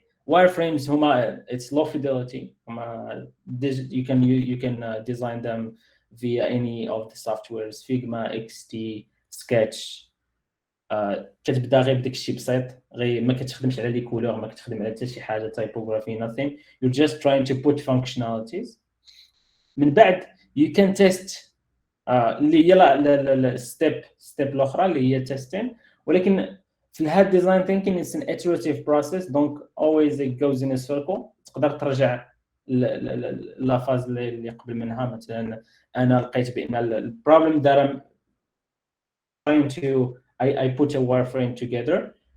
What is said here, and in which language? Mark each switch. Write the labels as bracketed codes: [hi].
[en] Wireframes هما, it's low fidelity, you can design them via any of the softwares, Figma, XD, Sketch. [ar] كتبدا غير بداك الشيء بسيط, غير ما كتخدمش على لي كولور, ما كتخدم على حتى شي حاجه typography, nothing. [en] You're just trying to put functionalities. [ar] من بعد [en] you can test اللي هي step الاخرى اللي هي testing, [ar] ولكن في الهاد [en] design thinking it's an iterative process, donc always it goes in a circle. [ar] تقدر ترجع لا فاز اللي قبل منها. مثلا انا لقيت بان البروبلم [en] that I'm trying to I put a wireframe together.